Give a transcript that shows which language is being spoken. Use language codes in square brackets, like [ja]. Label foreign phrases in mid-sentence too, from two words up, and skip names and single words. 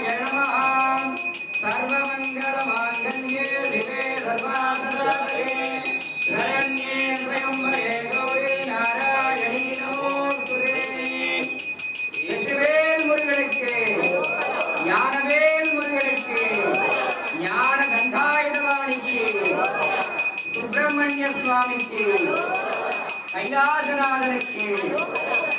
[sa] नमः सर्वमङ्गलमाङ्गल्ये शिवे सर्वार्थसाधके शरण्ये त्र्यम्बके गौरी नारायणी नमोस्तुते [ta] வெற்றிவேல் முருகனுக்கு ஞானவேல் முருகனுக்கு ஞான கண்டாயுதவாணிக்கு சுப்பிரமணிய சுவாமிக்கு கைலாசநாதனுக்கு